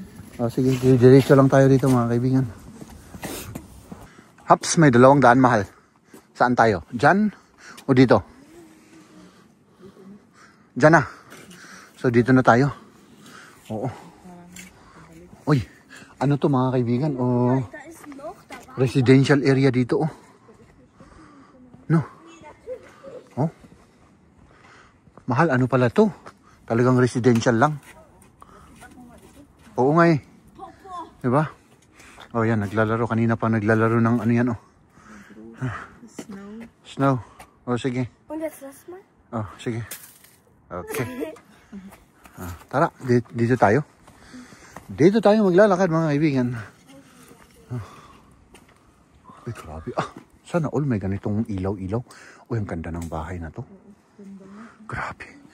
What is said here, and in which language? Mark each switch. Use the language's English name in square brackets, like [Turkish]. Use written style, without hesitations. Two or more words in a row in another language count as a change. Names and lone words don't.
[Filipino] O, sige, diretso lang tayo dito, mga kaibigan. Haps, may 200, mahal. Saan tayo? Diyan o dito? Diyan na. So, dito na tayo. Oo. Uy, ano to, mga kaibigan? Oh, [German] Da ist noch, da war [English] residential area [Filipino] dito, oh. No. Oh. Mahal, ano pala to? Talagang residential lang. Oo nga eh. Diba? Oh, yan, naglalaro. Kanina pa naglalaro ng ano yan, oh. Snow. Oh, sige. [German] Und jetzt lass mal. [Filipino] Oh, sige. Okay. Tara, dito tayo. Dito tayo maglalakad, mga kaibigan. Ay, grabe. Sana all may ganitong ilaw-ilaw. O, yung ganda ng bahay na to. Grabe.